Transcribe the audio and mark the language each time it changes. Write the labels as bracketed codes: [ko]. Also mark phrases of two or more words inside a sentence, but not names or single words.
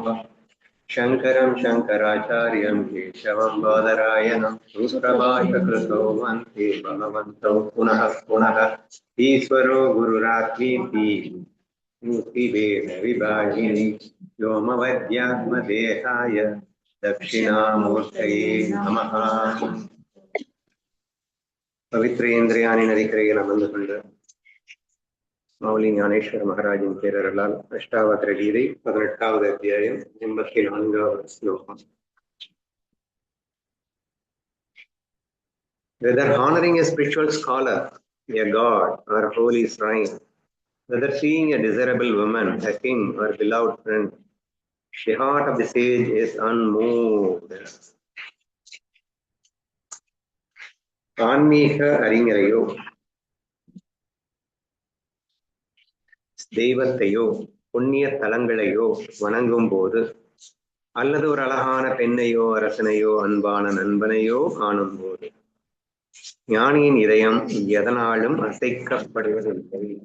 [sa] शङ्करं शङ्कराचार्यं केशवं बादरायणं सूत्रभाष्यकृतौ वन्दे भगवन्तौ पुनः पुनः। ईश्वरो गुरुरात्मीति मूर्तिभेदविभागिनि व्योमवद्यात्मदेहाय दक्षिणामूर्तये नमः। [ta] பவித்ரேந்திரியாணி நதிக்கரையில் அமர்ந்து கொண்டு மௌலி ஞானேஸ்வர மகாராஜின் பேரர்களால் அஷ்டாவகர கீதை 18வது அத்தியாயம் 84வது ஸ்லோகம். [en] Whether honoring a spiritual scholar, a god, or a holy shrine, whether seeing a desirable woman, a king, or beloved friend, the heart of the sage is unmoved. [ta] ஆன்மீக அறிஞரையோ தெய்வத்தையோ புண்ணிய தலங்களையோ வணங்கும் போது, அல்லது ஒரு அழகான பெண்ணையோ அரசனையோ அன்பான நண்பனையோ காணும் போது ஞானியின் இதயம் எதனாலும் அசைக்கப்படுவதில்லை.